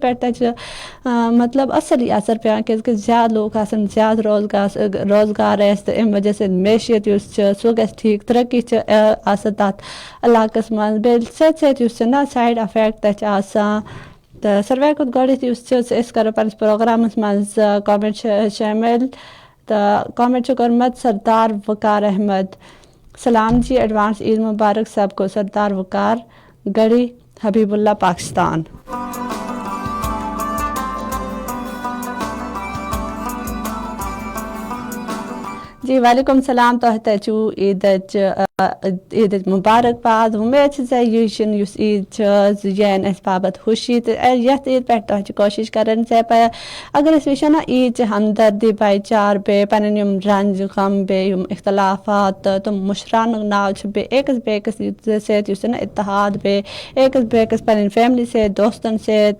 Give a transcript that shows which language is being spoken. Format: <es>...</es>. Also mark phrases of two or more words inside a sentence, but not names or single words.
<ks>پٮ۪ٹھ تہِ چھِ مطلب اَصٕل اثر پٮ۪وان کیٛازِکہِ زیادٕ لوٗکھ آسان زیادٕ روزگار آسہِ تہٕ اَمہِ وجہ سۭتۍ معیشیت یُس چھِ سُہ گژھِ ٹھیٖک ترقی چھِ آسان تَتھ علاقَس منٛز بیٚیہِ سۭتۍ سۭتۍ یُس چھِ نا</ks> <en>side effect</en> <ks>تہِ چھِ آسان تہٕ ساروٕے کھۄتہٕ گۄڈٕنٮ۪تھ یُس چھِ أسۍ کَرو پنٛنِس پرٛوگرامَس منٛز کامنٹ شٲمِل تہٕ کامنٹ چھُ کوٚرمُت سردار وقار احمد سلام جی</ks> <ur>ایڈوانس عید مبارک سب کو</ur> <ks>سردار وقار گڑھی حبیب اللہ پاکستان جی</ks> <ar>وعلیکم السلام</ar> <ks>تۄہہِ تہِ چھُو عیٖدٕچ مُبارکباد اُمید چھِ زِ یہِ چھِنہٕ یُس عیٖد چھِ یہِ اَنہِ اَسہِ باپتھ خوشی تہٕ یَتھ عیٖد پٮ۪ٹھ تۄہہِ چھِ کوٗشِش کَران زِ اگر أسۍ وٕچھو نا عیٖد چھِ ہمدردی بھایی چار بیٚیہِ پَنٕنۍ یِم رنٛج غم بیٚیہِ یِم اختلافات تہٕ تِم مُشراونُک ناو چھُ بیٚیہِ أکِس سۭتۍ یُس چھُ نا اتحاد بیٚیہِ أکِس پَنٕنۍ فیملی سۭتۍ دوستَن سۭتۍ</ks>